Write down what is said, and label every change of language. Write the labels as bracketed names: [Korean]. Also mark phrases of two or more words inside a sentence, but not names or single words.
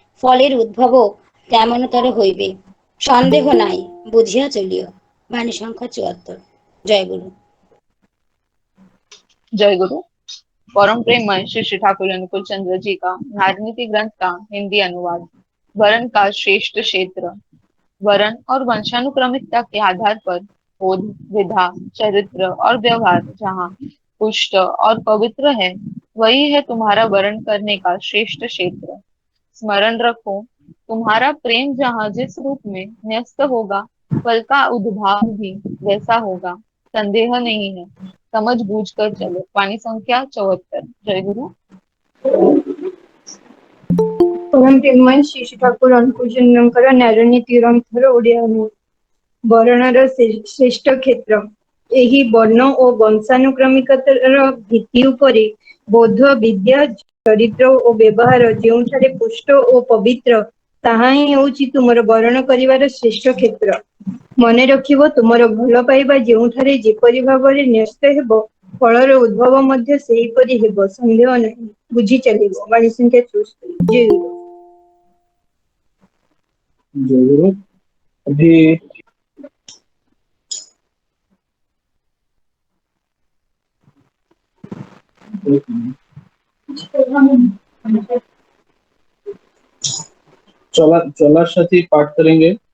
[Bangla] ফলের উদ্ভবও তেমনতর হইবে, সন্দেহ নাই, বুঝিয়া চলিও। বাণী সংখ্যা 74। জয় গুরু। [Hindi] जय गुरु। परम प्रेममय श्री श्री ठाकुर अनुकूल चंद्र जी का राजनीति ग्रंथ का हिंदी अनुवाद। वरण का श्रेष्ठ क्षेत्र। वरण और वंशानुक्रमिकता के आधार पर बोध, विधा, चरित्र और व्यवहार जहाँ पुष्ट और पवित्र है, वही है तुम्हारा वरण करने का श्रेष्ठ क्षेत्र। स्मरण रखो, तुम्हारा प्रेम जहाँ जिस रूप में न्यस्त होगा, फल का उद्भाव भी वैसा होगा, संदेह नहीं है। समझ बूझ कर चलो। वाणी संख्या 74। जय गुरु। [Odia] परम प्रेममय श्री श्री ठाकुर अनुकूल चंद्रଙ୍କର ନାରନୀତି ଗ୍ରନ୍ଥର ଓଡ଼ିଆ ଅନୁବାଦ। ବର୍ଣ୍ଣର ଶ୍ରେଷ୍ଠ କ୍ଷେତ୍ର। ଏହି ବର୍ଣ୍ଣ ଓ ବଂଶାନୁକ୍ରମିକତାର ଭିତ୍ତି ଉପରେ ବୋଧ, ବିଦ୍ୟା, ଚରିତ୍ର ଓ ବ୍ୟବହାର ଯେଉଁଠାରେ ପୁଷ୍ଟ ଓ ପବିତ୍ର, ତାହା ହିଁ ହେଉଛି ତୁମର ବରଣ କରିବାର ଶ୍ରେଷ୍ଠ କ୍ଷେତ୍ର। ମନେ ରଖିବ, ତୁମର ଭଲ ପାଇବା ଯେଉଁଠାରେ ଯେପରି ଭାବରେ ନ୍ୟସ୍ତ ହେବ, ଫଳର ଉଦ୍ଭବ ମଧ୍ୟ ସେହିପରି ହେବ, ସନ୍ଦେହ ନାହିଁ, ବୁଝି ଚାଲିବ। ବାଣୀ ସଂଖ୍ୟା 74। ଜୟ ଗୁରୁ। [Hindi] जय गुरु। अभी चलार साथी पाठ करेंगे।